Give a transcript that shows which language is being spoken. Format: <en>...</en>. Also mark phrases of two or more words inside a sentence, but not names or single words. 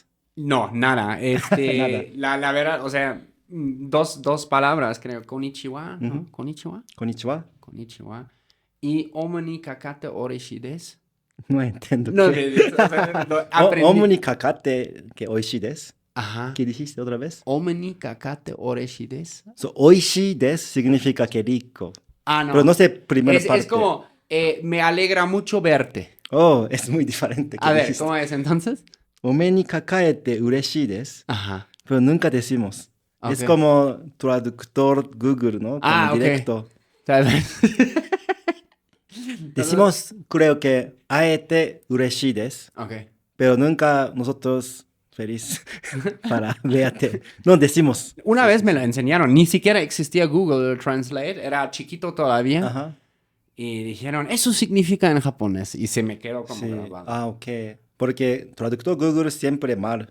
<es>No, nada. Nada. La verdad, o sea, dos palabras, creo. Konnichiwa, ¿no? Ujú. Konnichiwa. Konnichiwa. Konnichiwa.</es> <ja>Y お目にかかて嬉しいです.</ja> <es>No entiendo. No, qué. o sea, lo aprendí.</es> <ja>お目にかかて que 美味しいです.</ja> <es>Ajá. ¿Qué dijiste otra vez?</es> <ja>お目にかかて嬉しいです.</ja> <es>So,</es> <ja>美味しいです</ja> <es>significa que rico. Ah, no. Pero no sé primera parte. Es como, me alegra mucho verte. Oh, es muy diferente que A ver, dijiste. ¿cómo es entonces?</es> <ja>お目にかかえて嬉しいです.</ja> <es>Ajá. Pero nunca decimos. Es Ok. como traductor Google, ¿no? Como Ah, ok. directo. ¿Sabes? Decimos, creo que,</es> <ja>会えて嬉しいです.</ja> <es>Ok. Pero nunca nosotros feliz para verte. No decimos. Una vez me lo enseñaron, ni siquiera existía Google Translate, era chiquito todavía. Ajá. Y dijeron, eso significa en japonés. Y se me quedó como Sí. grabado. Ah, ok. Porque traductor Google siempre mal.</es>